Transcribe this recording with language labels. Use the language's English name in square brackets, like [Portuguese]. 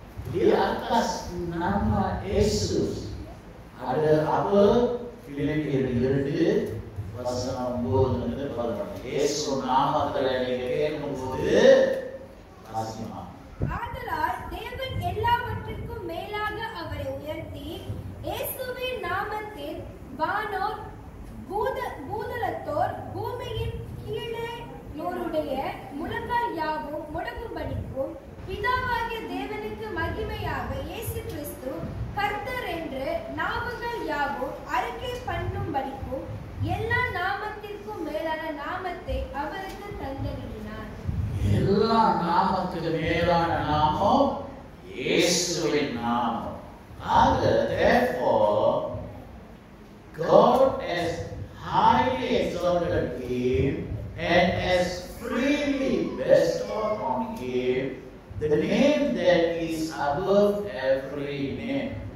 [Malay] Di atas nama Yesus ada apa? [Tamil] Filipi 2 வசனம் 9-11. இயேசு நாமத்தில் நீங்க கேட்கும்போது வாசிமா. ஆதலால் தேவன் எல்லாவற்றிற்கும் மேலாக அவரை உயர்த்தி இயேசுவின் நாமத்தில் வானோர் பூதலத்தோர் பூமியின் கீழே யோருடைய முழங்கால் யாவும் முடங்கும்படிக்கும் பிதாவாகிய தேவனுக்கு மகிமையாக இயேசு கிறிஸ்து கர்த்தர் என்று நாவுகள் யாவும் அறிக்கை பண்ணும்படிக்கும் எல்லா நாமத்திற்கும் மேலான நாமத்தை அவருக்கு தந்தளினார். எல்லா நாமத்துக்கு மேலான நாமம் இயேசுவின் நாமம். [English] Therefore, God has highly exalted him and has freely bestowed on him the name that is above every name.